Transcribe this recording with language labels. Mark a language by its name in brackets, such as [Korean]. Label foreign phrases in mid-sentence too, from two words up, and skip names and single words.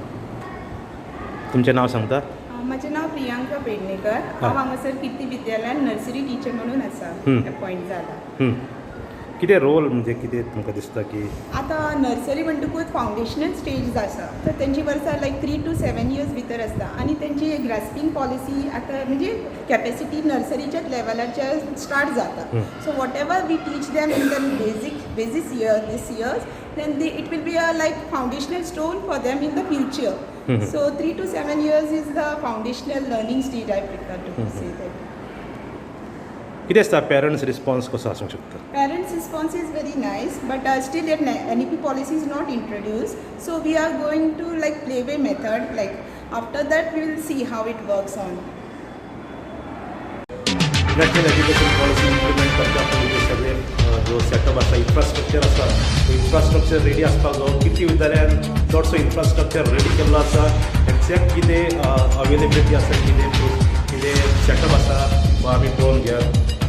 [Konkani] तुमचें नांव सांगता? म्हजें नांव प्रियांका पेडणेकर. हांव हांगासर कीर्ती विद्यालयान [English] nursery teacher [Konkani] म्हणून आसा, अपॉयंट जाला. कितें रोल म्हणजे कितें तुमकां दिसता की आतां नर्सरी म्हणटकूच [English] foundational stage [Konkani] आसा, तर तेंची वर्सां लायक [English] 3 to 7 years [Konkani] भितर आसता. आनी तेंची [English] grasping policy [Konkani] आतां म्हणजे कॅपेसिटी नर्सरीच्याच लेवलाचेर स्टार्ट जाता. [English] so whatever we teach them in the basis years then it will be a like foundational stone for them in the future. So 3 to 7 years is the foundational learning stage, I prefer to say that. [Konkani] कितें आसता [English] parents response [Konkani] कसो आसूंक शकता? [English] Parents' response is very nice, but still yet NEP policy is not introduced. So we are going to like playway method. Like after that we will see how it works on. national education policy [Konkani] इम्प्लिमेंट करच्या पयलीं सगळे जो सेटअप आसा इन्फ्रास्ट्रक्चर आसा [English] infrastructure ready [Konkani] आसपाक जाय. कीर्ती विद्यालयान चडसो [English] infrastructure ready [Konkani] केल्लो आसा. एक्झॅक्ट कितें अवेलेबिलिटी आसा कितें सेटअप आसा तो आमी पळोवन घेयात.